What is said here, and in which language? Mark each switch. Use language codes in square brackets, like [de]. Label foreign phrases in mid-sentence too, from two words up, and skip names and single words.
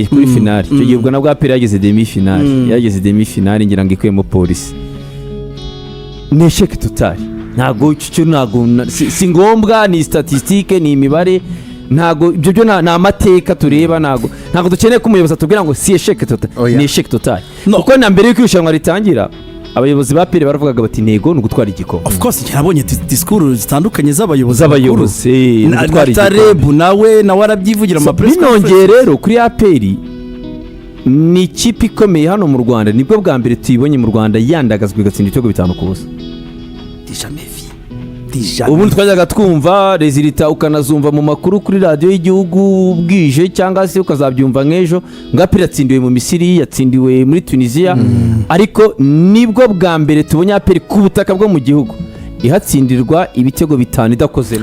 [rw] kuri finale icyo gihe ubwo nabwo APR yageze demi finale, yageze demi finale ngira ngo ikuyemo Polisi. [fr] Ni échec total. [rw] Ntago cyo si ngombwa, ni statistique, ni imibare, ntago ibyo byo na amateka tureba, ntago dukeneye ko umuyobozi atubwira ngo si [fr] échec total. [rw] Ni [fr] échec total [rw] kuko na mbere y'uko irushanwa ritangira abayobozi ba APR baravugaga bati ntego ni ugutwara igikombe. [en] Of course [rw] nabonye diskuru zitandukanye z'abayobozi gutwara igikombe, nawe arabyivugira mu [en] press conference. [rw] Binongeye rero kuri APR ni ikipe ikomeye hano mu Rwanda, nibwo bwa mbere tuyibonye mu Rwanda yandagazwa igatsinda ibitego 5-0. Ubundi twajyaga twumva rezilita ukanazumva mu makuru kuri radiyo y'igihugu bwije, cyangwa se ukazabyumva nk'ejo ngo APR yatsindiwe mu Misiri, yatsindiwe muri Tunisia, ariko nibwo bwa mbere tubonye APR ku butaka bwo mu gihugu ihatsindirwa ibitego 5 idakozemo.